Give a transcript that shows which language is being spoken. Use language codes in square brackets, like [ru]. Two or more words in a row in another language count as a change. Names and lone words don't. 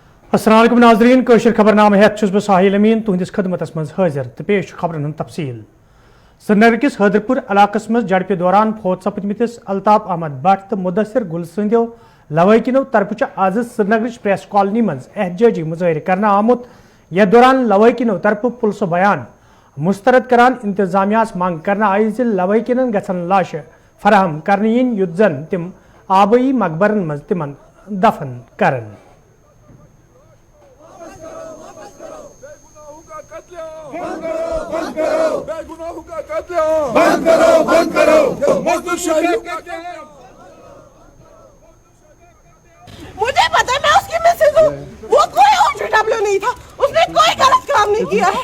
[ar] السلام عليكم [ks] नाज़रीन कशर खबरनामे हेत छुस बह साहिल अमीन तुहंदिस खदमतस मज हाजिर तो पेश खबरन हंद तफसील। श्रीनगर किस हैदरपुर इलाकस मज झड़प दौरान फौत सपदमिस अल्ताफ अहमद भट्ट तो मुदस्सिर गुल सदों लवैकिनो तरफ आज श्रीनगर प्रेस कॉलोनी मज एहतजाजी मुजाहिर करना आमुत। यह दौरान लवैकिनो तरफ पुलिस बयान मुस्तरद करान इंतजामिया मांग करना आई ज लवैकिन गसन लाश फराहम करने इन युत जन तिम आबई मकबरन मज तिमन दफन करन। [hi] मुझे पता है मैं उसकी मिसेज हूँ, वो कोई OGW नहीं था, उसने कोई गलत काम नहीं किया है।